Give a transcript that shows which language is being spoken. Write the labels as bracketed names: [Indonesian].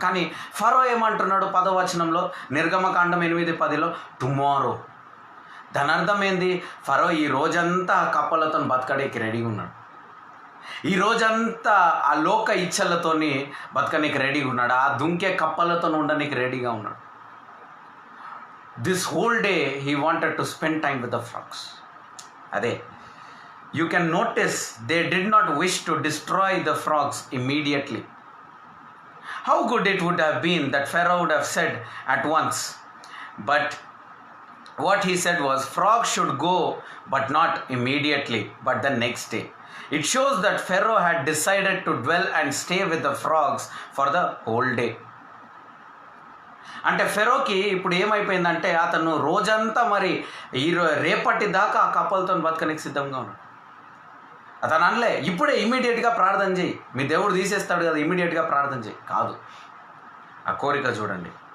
[Telugu] కానీ ఫరో ఏమంటున్నాడు 10వ వచనంలో, నిర్గమకాండం 8:10లో, టుమారో. దాని అర్థం ఏంది? ఫరో ఈ రోజంతా కప్పలతో బతకడానికి రెడీగా ఉన్నాడు. ఈ రోజంతా ఆ లోక ఇచ్చలతోని బతకడానికి రెడీగా ఉన్నాడు. ఆ దుంకే కప్పలతో ఉండడానికి రెడీగా ఉన్నాడు. [English] This whole day he wanted to spend time with the frogs. Ade, you can notice they did not wish to destroy the frogs immediately. How good it would have been that Pharaoh would have said at once, but what he said was, frogs should go but not immediately, but the next day. It shows that Pharaoh had decided to dwell and stay with the frogs for the whole day. [Telugu] అంటే ఫెరోకి ఇప్పుడు ఏమైపోయిందంటే అతను రోజంతా మరి రేపటి దాకా ఆ కప్పలతో బతకనికి సిద్ధంగా ఉన్నాడు. అతను అనలే ఇప్పుడే ఇమీడియట్గా ప్రార్థన చేయి, మీ దేవుడు తీసేస్తాడు కదా ఇమీడియట్గా ప్రార్థన చేయి, కాదు. ఆ కోరిక చూడండి.